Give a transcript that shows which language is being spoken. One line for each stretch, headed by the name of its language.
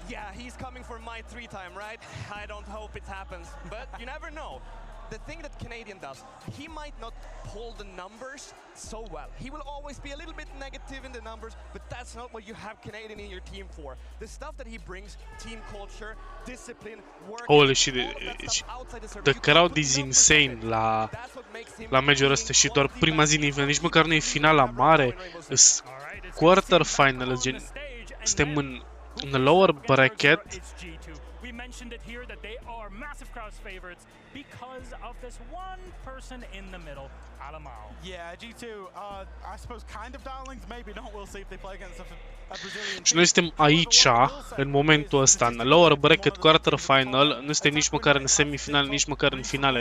English: Yeah, he's coming for my 3-time, right? I don't hope it happens, but you never know. The thing that Canadian does, he might not pull the numbers so well. He will always be a little bit negative in the numbers, but that's not what you have Canadian in your team for. The stuff that he brings, team culture, discipline, work, Holy shit, the crowd is insane
Romanian: la major ăsta și doar prima zi nivel, nici măcar nu e finala mare, quarter final, gen, suntem în lower bracket.
English: We mentioned it here that they are massive crowd favorites because of this one person in the middle, Alamau. Yeah, G2, I suppose kind of darlings, maybe not. We'll see if they play against a Brazilian.
Romanian: Și noi suntem aici, în momentul ăsta, în lower bracket quarter final, nu suntem nici măcar în semifinale, nici măcar în finale.